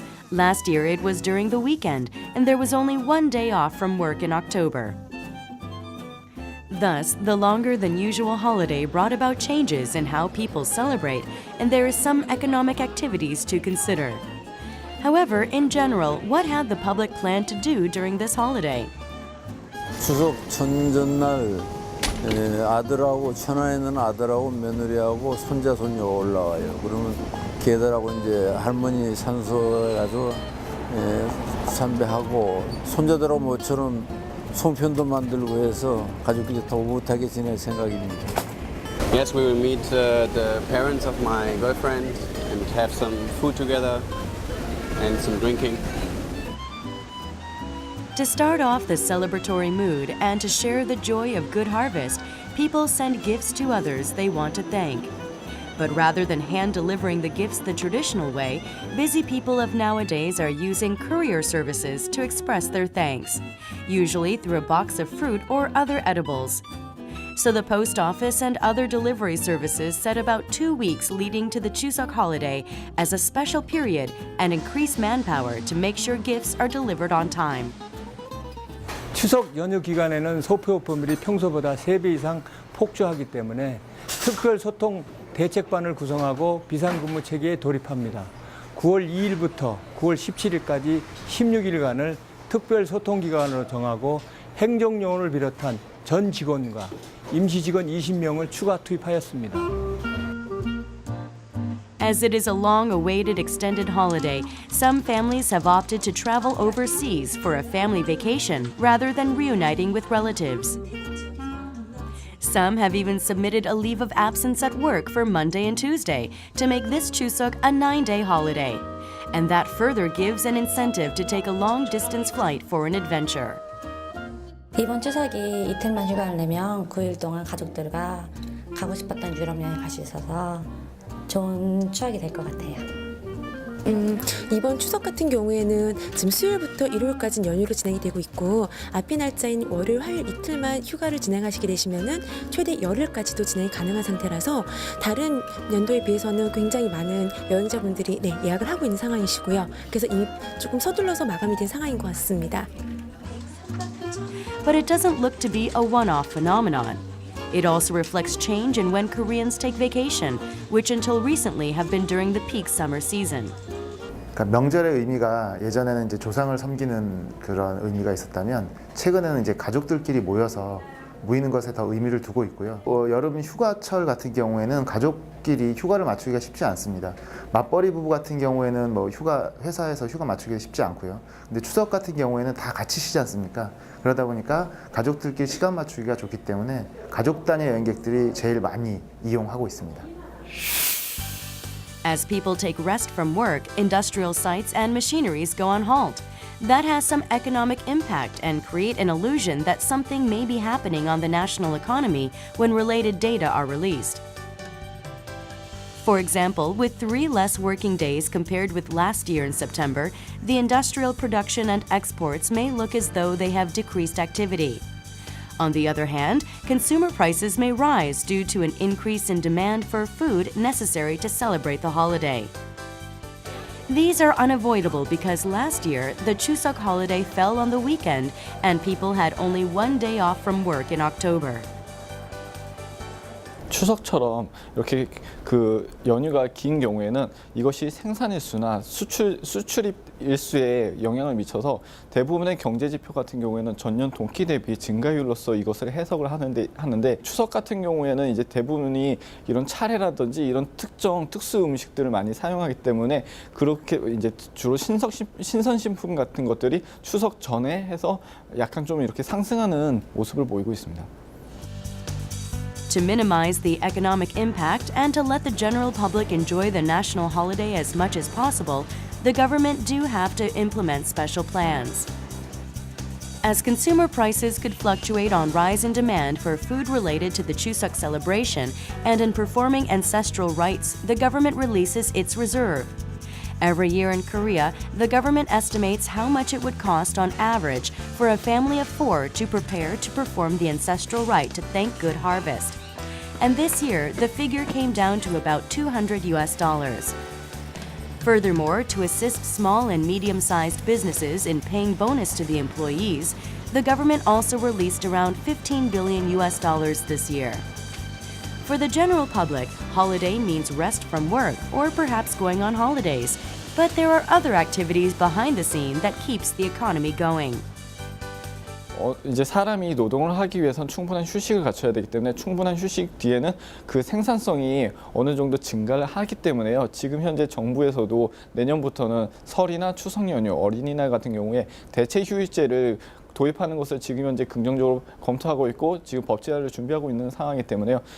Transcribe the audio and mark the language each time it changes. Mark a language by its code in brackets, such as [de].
[en] Last year, it was during the weekend, and there was only 1 day off from work in October. Thus, the longer than usual holiday brought about changes in how people celebrate, and there is some economic activities to consider. However, in general, what had the public planned to do during this holiday? [ko] 추석 전전날 아들하고 천안에 있는 아들하고 며느리하고 손자 손녀 올라와요. 그러면 걔들하고 이제 할머니 산소에 가서 참배하고 손자들하고 모처럼 송편도 만들고 해서 가족끼리 더 오붓하게 지낼 생각입니다. [en] Yes, we will meet the parents of my girlfriend and have some food together and some drinking. To start off the celebratory mood and to share the joy of good harvest, people send gifts to others they want to thank. But rather than hand-delivering the gifts the traditional way, busy people of nowadays are using courier services to express their thanks, usually through a box of fruit or other edibles. So the post office and other delivery services set about 2 weeks leading to the Chusok holiday as a special period and increase manpower to make sure gifts are delivered on time. [ko] 추석 연휴 기간에는 소표 범위이 평소보다 3배 이상 폭주하기 때문에 특별 소통 대책반을 구성하고 비상근무 체계에 돌입합니다. 9월 2일부터 9월 17일까지 16일간을 특별 소통 기간으로 정하고 행정요원을 비롯한 전 직원과 임시 직원 20명을 추가 투입하였습니다. [en] As it is a long-awaited extended holiday, some families have opted to travel overseas for a family vacation rather than reuniting with relatives. Some have even submitted a leave of absence at work for Monday and Tuesday to make this Chusok a 9-day holiday. And that further gives an incentive to take a long-distance flight for an adventure. [ko] 이번 추석이 이틀만 휴가를 내면 9일 동안 가족들과 가고 싶었던 유럽 여행 갈 수 있어서 좋은 추억이 될 것 같아요. 이번 추석 같은 경우에는 지금 수요일부터 일요일까지는 연휴로 진행이 되고 있고 앞에 날짜인 월요일, 화요일 이틀만 휴가를 진행하시게 되시면은 최대 열흘까지도 진행이 가능한 상태라서 다른 연도에 비해서는 굉장히 많은 여행자분들이 예약을 하고 있는 상황이시고요. 그래서 이미 조금 서둘러서 마감이 된 상황인 것 같습니다. [en] But it doesn't look to be a one-off phenomenon. It also reflects change in when Koreans take vacation, which until recently have been during the peak summer season. [ko] 그러니까 명절의 의미가 예전에는 이제 조상을 섬기는 그런 의미가 있었다면 최근에는 이제 가족들끼리 모여서 모이는 것에 더 의미를 두고 있고요. 여름 휴가철 같은 경우에는 가족끼리 휴가를 맞추기가 쉽지 않습니다. 맞벌이 부부 같은 경우에는 뭐 회사에서 휴가 맞추기가 쉽지 않고요. 근데 추석 같은 경우에는 다 같이 쉬지 않습니까? 그러다 보니까 가족들끼리 시간 맞추기가 좋기 때문에 가족 단위 여행객들이 제일 많이 이용하고 있습니다. [en] As people take rest from work, industrial sites and machineries go on halt. That has some economic impact and create an illusion that something may be happening on the national economy when related data are released. For example, with 3 less working days compared with last year in September, the industrial production and exports may look as though they have decreased activity. On the other hand, consumer prices may rise due to an increase in demand for food necessary to celebrate the holiday. These are unavoidable because last year, the Chusok holiday fell on the weekend and people had only 1 day off from work in October. [ko] 추석처럼 이렇게 그 연휴가 긴 경우에는 이것이 생산 일수나 수출입 일수에 영향을 미쳐서 대부분의 경제 지표 같은 경우에는 전년 동기 대비 증가율로서 이것을 해석을 하는데 추석 같은 경우에는 이제 대부분이 이런 차례라든지 이런 특수 음식들을 많이 사용하기 때문에 그렇게 이제 주로 신선식품 같은 것들이 추석 전에 해서 약간 좀 이렇게 상승하는 모습을 보이고 있습니다. [en] To minimize the economic impact and to let the general public enjoy the national holiday as much as possible, the government do have to implement special plans. As consumer prices could fluctuate on rise in demand for food related to the Chusok celebration and in performing ancestral rites, the government releases its reserve. Every year in Korea, the government estimates how much it would cost on average for a family of 4 to prepare to perform the ancestral rite to thank good harvest. And this year, the figure came down to about $200. Furthermore, to assist small and medium-sized businesses in paying bonus to the employees, the government also released around $15 billion this year. For the general public, holiday means rest from work or perhaps going on holidays, but there are other activities behind the scene that keeps the economy going. [ko] 이제 사람이 노동을 하기 위해선 충분한 휴식을 갖춰야 되기 때문에 충분한 휴식 뒤에는 그 생산성이 어느 정도 증가를 하기 때문에요. 지금 현재 정부에서도 내년부터는 설이나 추석 연휴, 어린이날 같은 경우에 대체 휴일제를 도입하는 것을 지금 현재 긍정적으로 검토하고 있고 지금 법 제안을 준비하고 있는 상황이기 때문에요.